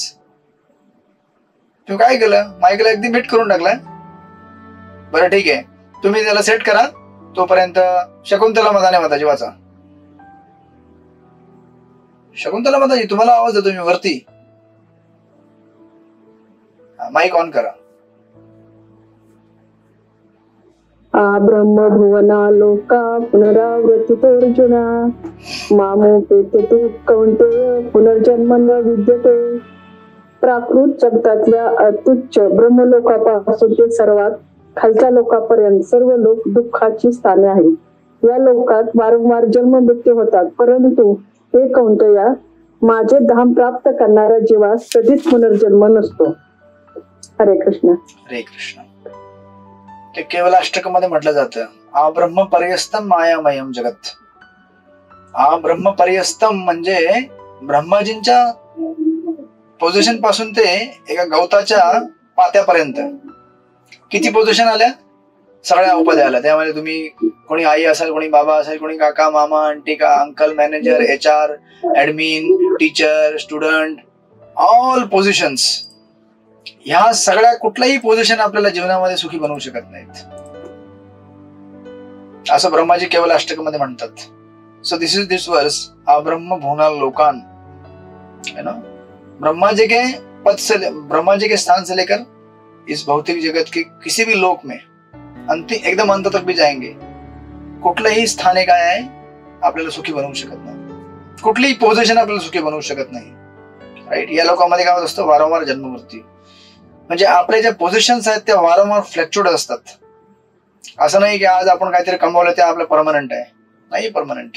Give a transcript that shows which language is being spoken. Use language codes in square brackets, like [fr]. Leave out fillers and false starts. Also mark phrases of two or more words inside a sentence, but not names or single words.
[mr] तुम्ही काय केलं, माईकला अगदी मिट करून टाकलाय. बरं ठीक आहे, तुम्ही त्याला सेट करा. तोपर्यंत शकुंतला मदाने माताजी वाचा. शकुंतला माताजी तुम्हाला आवाज देतो मी वरती. माईक ऑन करा. [sa] ब्रह्म भुवना लोका पुनरावृत्तितोर्जुना मामोपेते तु कौंतेय पुनर्जन्म न विद्यते. [mr] प्राकृत जगतातल्या अत्युच्च ब्रह्मलोकापासून ते सर्वात खालच्या लोकांपर्यंत सर्व लोक दुःखाची स्थाने आहेत. या लोकात वारंवार जन्म मृत्यू होतात, परंतु हे कौंतेया, माझे धाम प्राप्त करणारा जीवा कधीच पुनर्जन्म नसतो. हरे कृष्ण. हरे कृष्ण. ते केवळ अष्टकमध्ये म्हटलं जातं [sa] आ ब्रह्म पर्यस्तम मायामयम जगत. आ ब्रह्म पर्यस्तम [mr] म्हणजे ब्रह्माजींच्या पोझिशन पासून ते एका गवताच्या पात्यापर्यंत किती पोझिशन आल्या, सगळ्या उपाध्या आल्या. त्यामध्ये तुम्ही कोणी आई असाल, कोणी बाबा असेल, कोणी काका, मामा, आंटी, का अंकल, मॅनेजर, HR, ऍडमिन, टीचर, स्टुडंट, [en] all positions. [mr] ह्या सगळ्या कुठलाही पोझिशन आपल्याला जीवनामध्ये सुखी बनवू शकत नाहीत, असं ब्रह्माजी केवल अष्टक मध्ये म्हणतात. [en] so this is this verse, [sa] अब्रह्म भुवना लोकान, [hi] है ना. ब्रह्मा जी के पद से, ब्रह्मा जी के स्थान से लेकर इस भौतिक जगत के किसी भी लोक में अंतिम एकदम अंत तक भी जाएंगे, [mr] कुठलंही स्थाने काय आहे आपल्याला सुखी बनवू शकत नाही, कुठलीही पोझिशन आपल्याला सुखी बनवू शकत नाही. राईट. या लोकांमध्ये काय होत असतं, वारंवार जन्ममृत्यू. म्हणजे आपल्या ज्या पोझिशन्स आहेत त्या वारंवार फ्लॅक्च्युएट असतात. असं नाही की आज आपण काहीतरी कमवलं ते आपलं परमनंट आहे, नाही परमनंट.